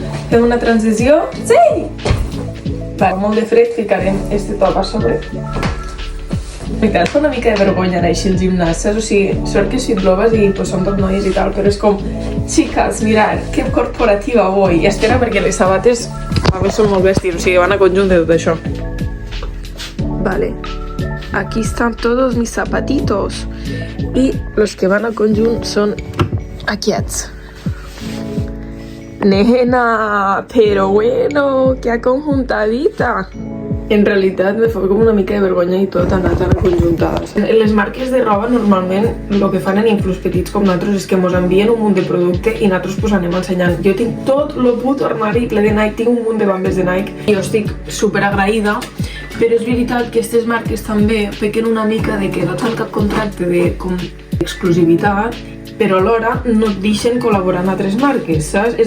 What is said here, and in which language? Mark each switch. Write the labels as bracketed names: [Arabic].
[Catalan] Fem una transició, sí! Va, molt de fred, ficarem este top a sobre. M'encara fa una mica de vergonya anar així al gimnàs, saps? O sigui, sort que Fit Lovas i pues, són tot noies i tal, però és com, [Spanish] chicas, mirad, que corporativa voy. [Catalan] I espera, perquè les sabates també són molt bèsties, o sigui, van a conjunt de tot això. [Spanish] Vale, aquí están todos mis zapatitos. [Catalan] I los que van a conjunt són aquests. [Spanish] Nena, pero bueno, que aconjuntadita. [Catalan] En realitat me fa com una mica de vergonya i tot anar tan conjuntades. Les marques de roba normalment el que fan en influx petits com nosaltres és que ens envien un munt de producte i nosaltres pues anem ensenyant. Jo tinc tot el puto armari ple de Nike, tinc un munt de bambes de Nike i jo estic super agraïda, però és veritat que aquestes marques també pequen una mica de que no tenen cap contracte d'exclusivitat, però alhora no et deixen col·laborar amb altres marques, saps?